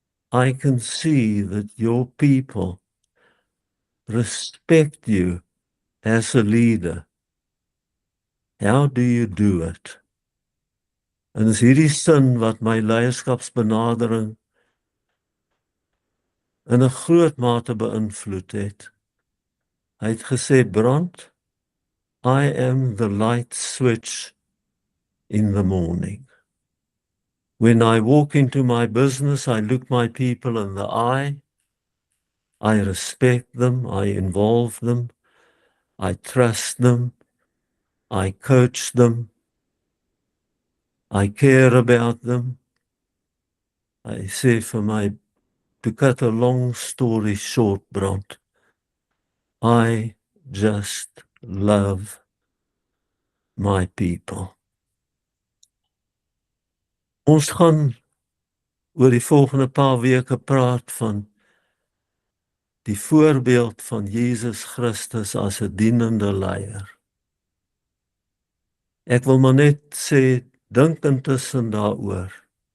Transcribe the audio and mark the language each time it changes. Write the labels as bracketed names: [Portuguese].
[English] I can see that your people respect you as a leader. How do you do it? [Afrikaans] En is hierdie sin wat my leierskapsbenadering in 'n groot mate beïnvloed het. Hy het gesê, [English] Brand, I am the light switch in the morning. When I walk into my business, I look my people in the eye. I respect them, I involve them, I trust them, I coach them, I care about them. I say for my, to cut a long story short, Brand, I just love my people. [Afrikaans] Ons gaan oor die volgende paar weke praat van die voorbeeld van Jesus Christus as 'n dienende leier. Ek wil maar net sê, dink intussen daaroor.